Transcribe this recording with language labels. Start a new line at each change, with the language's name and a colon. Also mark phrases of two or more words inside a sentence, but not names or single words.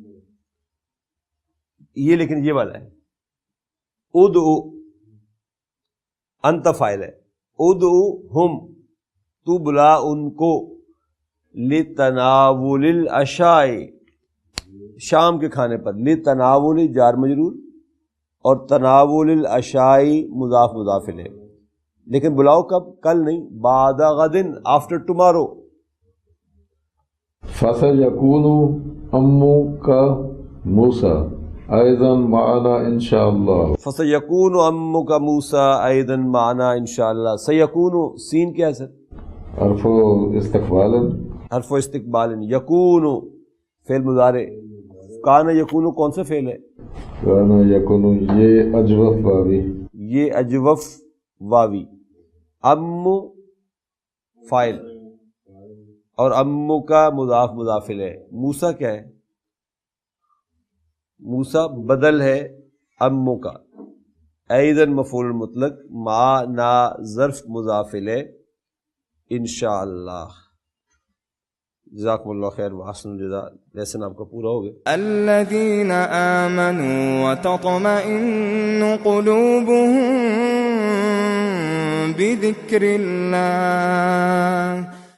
Urdu: یہ لیکن یہ والا ہے ادعو، انت فاعل ہے، ادعو ہم تو بلا ان کو،
Arabic: لتناول العشاء
Urdu: شام کے کھانے پر، لتناول جار مجرور، اور
Arabic: تناول العشاء
Urdu: مضاف مضاف الیہ. لیکن بلاؤ کب؟ کل نہیں،
Arabic: بعد غدن،
English: after tomorrow.
Arabic: فَسَيَكُونُ أَمُّكَ مُوسَى أَيْضًا مَعَنَا إِنْ شَاء اللَّهُ. فَسَيَكُونُ أَمُّكَ مُوسَى أَيْضًا مَعَنَا إِنْ شَاء اللَّهُ.
Urdu: سَيَكُونُ سین کیا ہے سر؟ حرف استقبال، حرف استقبال. یکون فعل مضارع،
Arabic: کان یکون
Urdu: کون سا فعل ہے؟
Arabic: کان یکون
Urdu: یہ اجوف واوی، یہ اجوف واوی. ام فاعل، اور امو کا مضاف مضاف الیہ. موسیٰ کیا ہے؟ موسیٰ بدل ہے امو کا. ایضاً مفعول مطلق، ما نا ظرف مضاف الیہ.
Arabic: انشاءاللہ. جزاکم اللہ خیر واحسن الجزاء.
Urdu: لیسن آپ کا پورا ہو گیا.
Arabic: الذین آمنوا وتطمئن قلوبهم بذکر اللہ